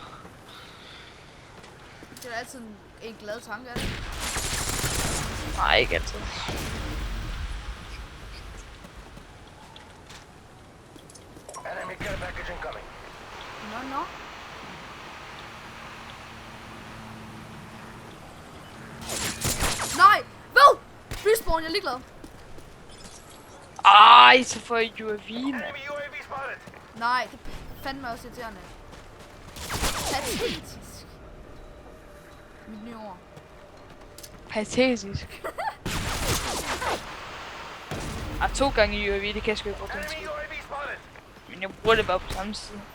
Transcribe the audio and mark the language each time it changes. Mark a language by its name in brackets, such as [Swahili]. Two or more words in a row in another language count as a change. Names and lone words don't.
[Danish] Det er altid en glad tanke, er det? Nej, ikke altid. [English] Enemy care package incoming. No. [Danish] Nej! Hvad? Respawn, jeg er ligeglad. Ej, så får jeg UAV, mand. [English] Enemy UAV spotted. [Danish] Nej, det er fandme også irriterende. Patetisk. Mit nye ord. Patetisk. 2 gange UAV, det kan jeg sgu ikke bruge til en Enemy skid. [English] UAV spotted. [Danish] Men jeg bruger det bare på samme side.